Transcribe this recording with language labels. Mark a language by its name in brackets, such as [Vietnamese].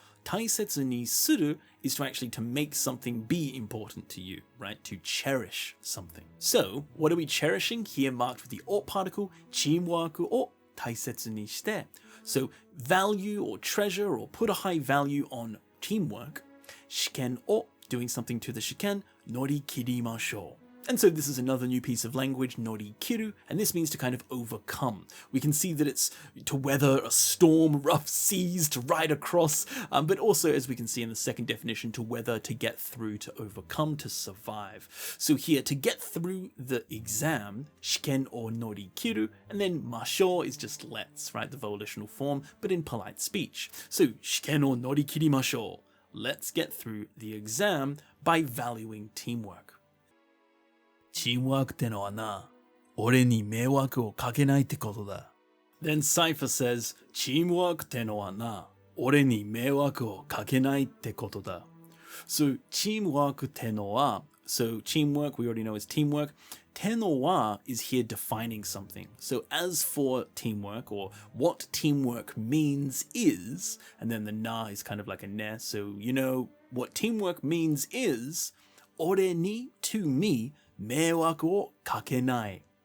[English] 大切にする is to actually to make something be important to you, right? To cherish something. So, what are we cherishing? Here marked with the o particle, [Japanese] チームワークを大切にして. [English] So, value or treasure or put a high value on teamwork. [Japanese] 試験を [English] doing something to the shiken, [Japanese] 乗り切りましょう. [English] And so this is another new piece of language, norikiru, and this means to kind of overcome. We can see that it's to weather a storm, rough seas, to ride across, but also, as we can see in the second definition, to weather, to get through, to overcome, to survive. So here, to get through the exam, [Japanese] shiken o norikiru, [English] and then masho is just let's, right, the volitional form, but in polite speech. So, [Japanese] shiken o norikirimasho. [English] Let's get through the exam by valuing teamwork. [Japanese] チームワークってのはな、俺に迷惑をかけないってことだ。 [English] Then Cypher says, [Japanese] チームワークってのはな、俺に迷惑をかけないってことだ。 [English] So, teamwork tenoa. So, teamwork, we already know is teamwork. Tenoa is here defining something. So, as for teamwork, or what teamwork means is, and then the na is kind of like a ne. So, you know, what teamwork means is, [Japanese] ore ni, [English] to me, [Japanese] meiwaku o kakenai.